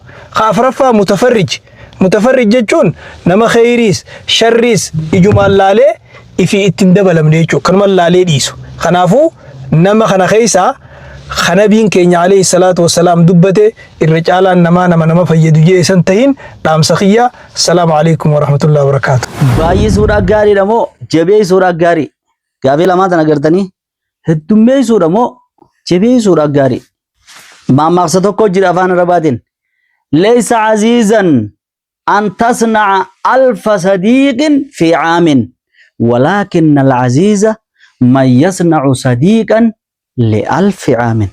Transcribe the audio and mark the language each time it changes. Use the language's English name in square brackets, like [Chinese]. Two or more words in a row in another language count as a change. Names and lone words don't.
[Oromo] Kaafraffaa mutafarrij jechuun nama khayriis sharriis ijumaan laalee ifii ittiin dabalamne jechuudha. Kanumaan laalee dhiisu. Kanaafuu nama kana keessaa nabiin keenya [Arabic] عليه الصلاة والسلام [Oromo] dubbate irra caalaan nama fayyadu jee san tahin dhaamsa kiyya. [Arabic] السلام عليكم ورحمة الله وبركاته. [Oromo] Baay'isuudha gaariidha moo jabeessuudha gaarii? Gaafii lamaa tana agartanii heddummeessuudha moo jabeessuudha gaarii? Maammaaksa tokko jira afaan Arabaatiin [Arabic] ليس عزيزا أن تصنع ألف صديق في عام ولكن العزيز من يصنع صديقا لألف عام.